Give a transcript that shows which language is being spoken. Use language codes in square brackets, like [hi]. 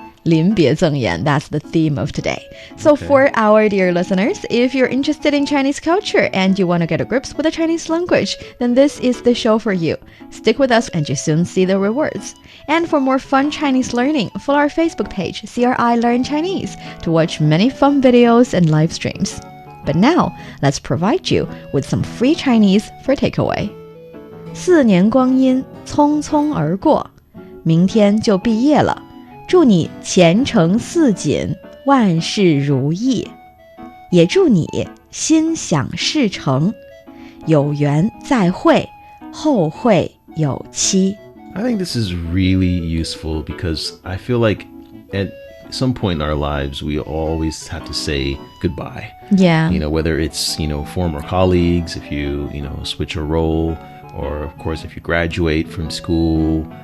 [zh] 临别赠言, [en] that's the theme of today. So for our dear listeners, if you're interested in Chinese culture and you want to get a grips with the Chinese language, then this is the show for you. Stick with us and you soon see the rewards. And for more fun Chinese learning, follow our Facebook page, CRI Learn Chinese, to watch many fun videos and live streams. But now, let's provide you with some free Chinese for takeaway. [zh] 4年光阴匆匆而过，明天就毕业了。祝你前程似锦，万事如意，也祝你心想事成，有缘再会，后会有期。 [en] I think this is really useful because I feel like at some point in our lives, we always have to say goodbye. Yeah. Whether it's, former colleagues, if you, switch a role, or of course, if you graduate from school.